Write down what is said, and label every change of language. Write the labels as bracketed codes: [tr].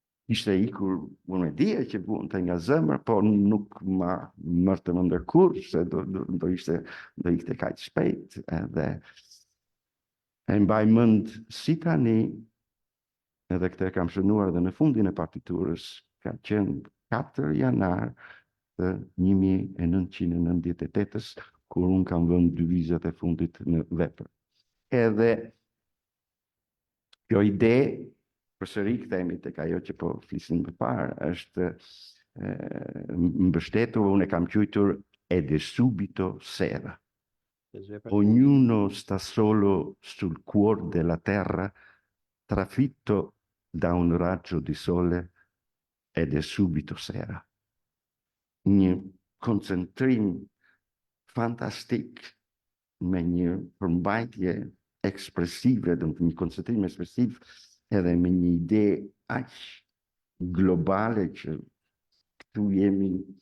[sq] ishte ikur, unë e dije që vunte nga zemër, po nuk ma mërte më ndërkur, se do ikte kaq shpejt, edhe e mbaj mend si tani, edhe këtë kam shënuar dhe në fundin e partiturës, ka qenë 4 janar të 1998-ës, kur unë kam vënë 2 vizat e fundit në vepër. Edhe kjo ide, përsëri kthehemi tek ajo që po flisim më parë, është mbështetur, unë e kam quajtur [it] ed è subito sera. Ognuno sta solo sul cuore della terra, trafitto da un raggio di sole ed è subito sera. [sq] Një koncentrim fantastik me një përmbajtje ekspresive, një koncentrim ekspresiv edhe me një ide aq globale që këtu jemi